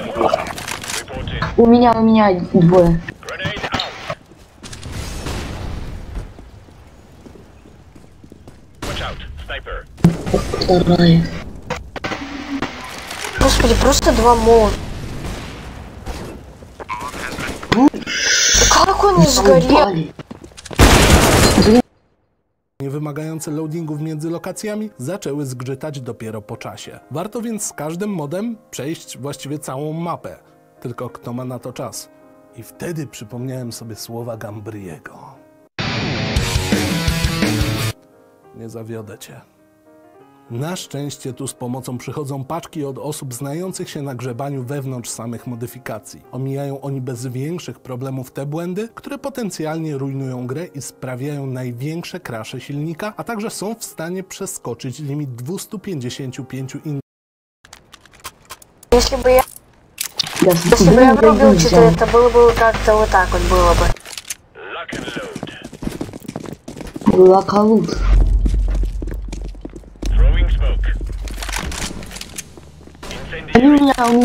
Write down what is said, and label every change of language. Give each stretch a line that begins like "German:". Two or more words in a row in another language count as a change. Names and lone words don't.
Russian: У меня двое. Вторая. Господи, просто два молота. Как он не сгорел?
Polish: Niewymagające loadingów między lokacjami zaczęły zgrzytać dopiero po czasie. Warto więc z każdym modem przejść właściwie całą mapę. Tylko kto ma na to czas? I wtedy przypomniałem sobie słowa Gambriego. Nie zawiodę cię. Na szczęście tu z pomocą przychodzą paczki od osób znających się na grzebaniu wewnątrz samych modyfikacji. Omijają oni bez większych problemów te błędy, które potencjalnie rujnują grę i sprawiają największe krasze silnika, a także są w stanie przeskoczyć limit 255
Russian: Если бы я врубил что-то, это было бы как-то вот так вот было бы. Лакалут. У меня.